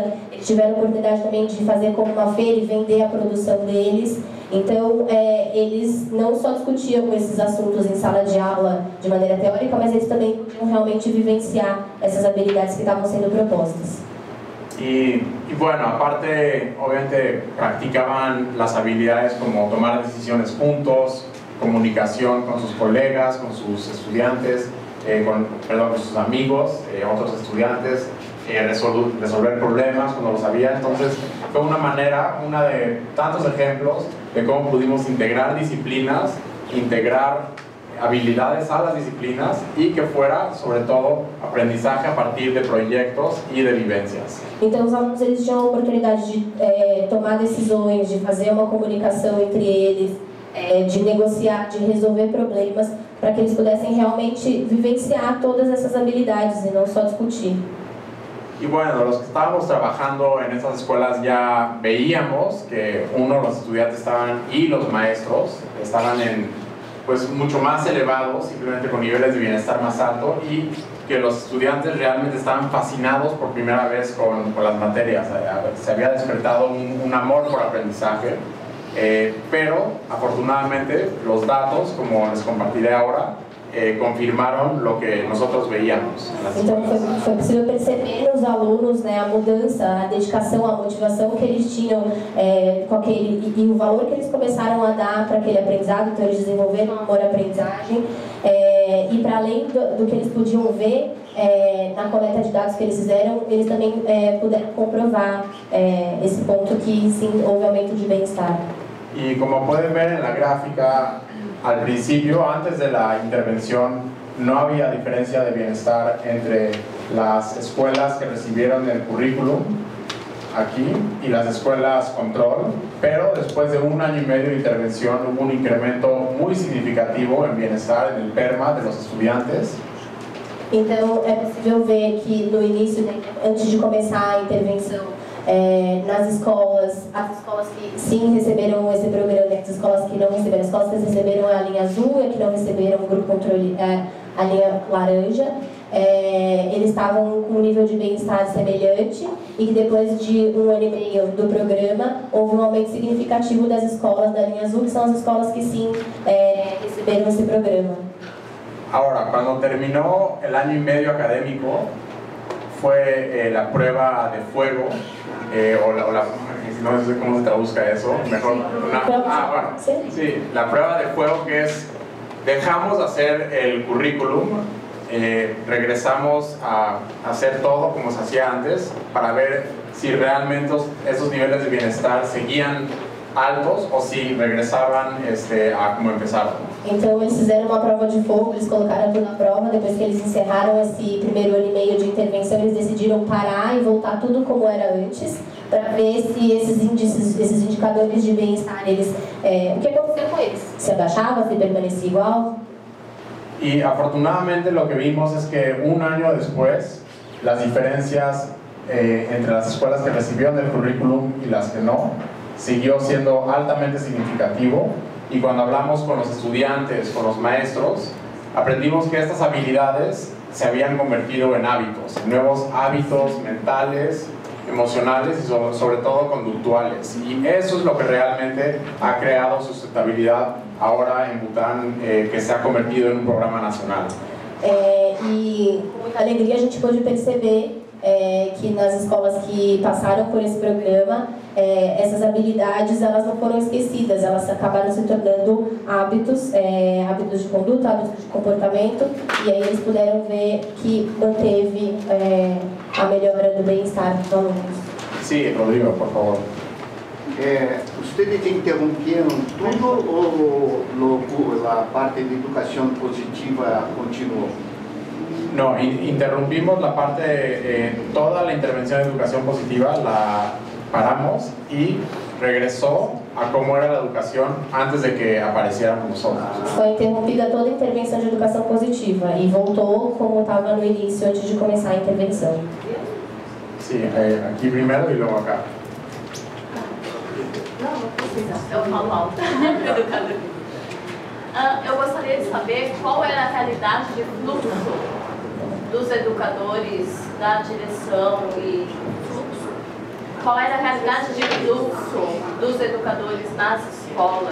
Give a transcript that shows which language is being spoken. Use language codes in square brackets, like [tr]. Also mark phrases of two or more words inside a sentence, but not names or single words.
[pt] Eles tiveram a oportunidade também de fazer como uma feira e vender a produção deles. Então, eles não só discutiam esses assuntos em sala de aula de maneira teórica, mas eles também podiam realmente vivenciar essas habilidades que estavam sendo propostas. [es] Y bueno, aparte, obviamente, practicaban las habilidades como tomar decisiones juntos, comunicación con sus colegas, con sus estudiantes, con sus amigos, otros estudiantes, resolver problemas cuando lo sabían. Entonces fue una manera, una de tantos ejemplos de cómo pudimos integrar disciplinas, integrar habilidades a las disciplinas y que fuera, sobre todo, aprendizaje a partir de proyectos y de vivencias. [pt] Então os alunos eles tinham a oportunidade de tomar decisões, de fazer uma comunicação entre eles, de negociar, de resolver problemas, para que eles pudessem realmente vivenciar todas essas habilidades e não só discutir. [es] Y bueno, los que estábamos trabajando en estas escuelas ya veíamos que los estudiantes y los maestros estaban pues mucho más elevados, simplemente con niveles de bienestar más altos, y que los estudiantes realmente estaban fascinados por primera vez con las materias. Se había despertado un amor por aprendizaje, pero afortunadamente los datos, como les compartiré ahora, [pt] confirmaram o que nós veíamos. Então foi possível perceber nos alunos a mudança, a dedicação, a motivação que eles tinham com aquele e o valor que eles começaram a dar para aquele aprendizado. Então eles desenvolveram um amor à aprendizagem e para além do que eles podiam ver na coleta de dados que eles fizeram, eles também puderam comprovar esse ponto que sim houve aumento de bem-estar. E como podem ver na gráfica, [es] al principio, antes de la intervención, no había diferencia de bienestar entre las escuelas que recibieron el currículum aquí y las escuelas control, pero después de 1 año y medio de intervención hubo un incremento muy significativo en bienestar en el PERMA de los estudiantes. [pt] Então é possível ver que no início, antes de começar a intervenção, nas escolas, as escolas que sim receberam esse programa, as escolas que não receberam, as escolas que receberam a linha azul e a que não receberam o grupo controle, a linha laranja, eles estavam com um nível de bem-estar semelhante e que depois de 1 ano e meio do programa houve um aumento significativo das escolas da linha azul, que são as escolas que sim receberam esse programa. [es] Ahora, cuando terminó el año y medio académico, fue la prueba de fuego, no sé cómo se traduzca eso, mejor. Sí, la prueba de fuego, que es, dejamos de hacer el currículum, regresamos a hacer todo como se hacía antes, para ver si realmente esos niveles de bienestar seguían altos [pt] ou se regresavam a como empezaram. Então eles fizeram uma prova de fogo, eles colocaram tudo na prova, depois que eles encerraram esse primeiro ano e meio de intervenção, eles decidiram parar e voltar tudo como era antes, para ver se esses índices, esses indicadores de bem-estar, o que aconteceu com eles? Se abaixava, se permanecia igual? [es] Y afortunadamente lo que vimos es que 1 año después, las diferencias entre las escuelas que recibieron el currículum y las que no, siguió siendo altamente significativo, y cuando hablamos con los estudiantes, con los maestros, aprendimos que estas habilidades se habían convertido en hábitos, en nuevos hábitos mentales, emocionales y sobre todo conductuales, y eso es lo que realmente ha creado sustentabilidad ahora en Bután, que se ha convertido en un programa nacional. [pt] E com muita alegria a gente pôde perceber que nas escolas que passaram por esse programa, essas habilidades elas não foram esquecidas, elas acabaram se tornando hábitos, hábitos de conduta, hábitos de comportamento, e aí eles puderam ver que manteve a melhora do bem-estar dos alunos. [es] Sí, Rodrigo, por favor. [pt] Ustedes interrumperam tudo ou a parte de educação positiva continuou? [es] No, interrumpimos la parte, toda la intervención de educación positiva la paramos y regresó a cómo era la educación antes de que apareciéramos nosotros. [pt] Foi interrompida toda a intervenção de educação positiva e voltou como estava no início, antes de começar a intervenção. [es] Sí, aquí primero y luego acá. [pt] Eu falo alto. Eu gostaria de saber qual era a realidade de fluxo dos educadores, da direção e fluxo. Qual era a realidade de fluxo dos educadores nas escolas?